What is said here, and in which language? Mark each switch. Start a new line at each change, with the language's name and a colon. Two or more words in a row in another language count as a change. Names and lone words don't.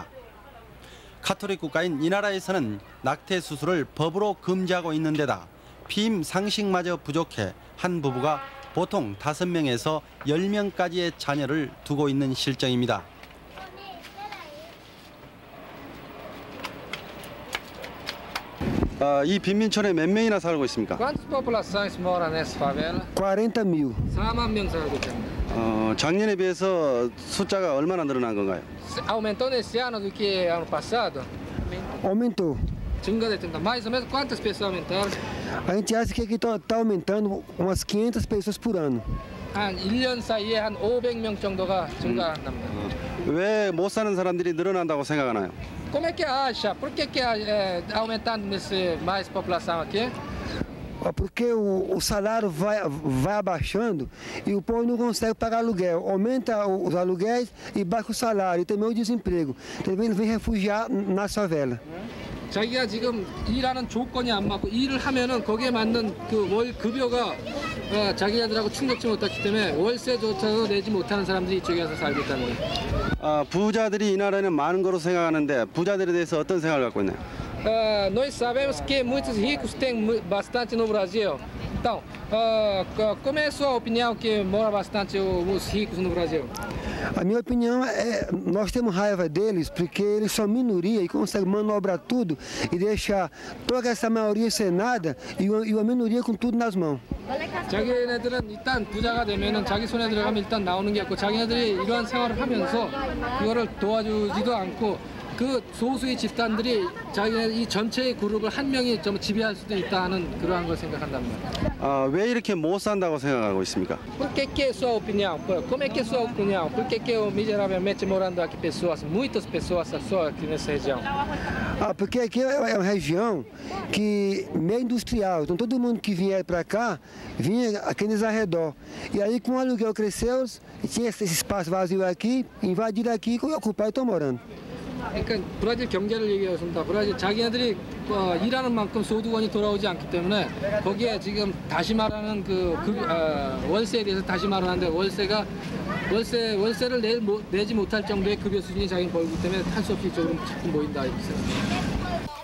Korean: 카톨릭 국가인 이 나라에서는 낙태 수술을 법으로 금지하고 있는 데다 피임 상식마저 부족해 한 부부가 보통 5명에서 10명까지의 자녀를 두고 있는 실정입니다. 이 빈민촌에 몇 명이나 살고 있습니까?
Portuguese: Quantas populações moram nessa favela? 40.000.
Korean: 4만 명 살고 있습니다. 작년에 비해서 숫자가 얼마나 늘어난 건가요?
Portuguese: Aumentou nesse ano do que ano passado? Aumentou.
Korean: 증가됐습니다.
Portuguese: Mais ou menos quantas pessoas aumentaram? A gente acha que aqui está aumentando umas 500 pessoas por ano.
Korean: 한 1년 사이에 한 500명 정도가 증가한답니다. 왜 못 사는 사람들이 늘어난다고 생각하나요?
Portuguese: Como é que acha? Por que aumentando mais população aqui? Porque o salário vai abaixando e o povo não consegue pagar aluguel. Aumenta os aluguéis e baixa o salário e também o desemprego. Também vem refugiar na favela.
Korean: 자기가 지금 일하는 조건이 안 맞고 일을 하면은 거기에 맞는 그 월 급여가 자기네들하고 충족지 못했기 때문에 월세조차도 내지 못하는 사람들이 이쪽에 와서 살고 있다는 거예요. 부자들이 이 나라에는 많은 거로 생각하는데 부자들에 대해서 어떤 생각을 갖고 있나요?
Portuguese: Nós sabemos que muitos ricos têm bastante no Brasil. Então, como é a sua opinião que mora bastante os ricos no Brasil? A minha opinião é nós temos raiva deles porque eles são minoria e conseguem manobrar tudo e deixar toda essa maioria sem nada e uma minoria com tudo nas mãos.
Korean: 자기네들은 일단 부자가 되면은 자기 손에 들어가면 일단 나오는 게 없고 자기네들이 이러한 생활을 하면서 이거를 도와주지도 않고 그 소수의 집단들이 자기네 이 전체의 그룹을 한 명이 좀 지배할 수도 있다는 그러한 걸 생각한답니다. 왜 이렇게 못 산다고 생각하고 있습니까?
Portuguese: Porque que sua opinião? Como é que é sua opinião? Por que miseravelmente morando aqui pessoas, muitas pessoas só aqui nessa região? Porque aqui é uma região que meio industrial, então todo mundo que vier para cá vinha aqui nos arredor. E aí com o aluguel cresceu, tinha esse espaço vazio aqui, invadiram aqui e ocuparam e estão morando.
Korean: 그러니까 브라질 경제를 얘기하겠습니다. 브라질 자기네들이 일하는 만큼 소득원이 돌아오지 않기 때문에 거기에 지금 다시 말하는 월세에 대해서 다시 말하는데 월세를 내지 못할 정도의 급여 수준이 자기는 벌기 때문에 할 수 없이 조금 자꾸 모인다 이렇게 생각합니다.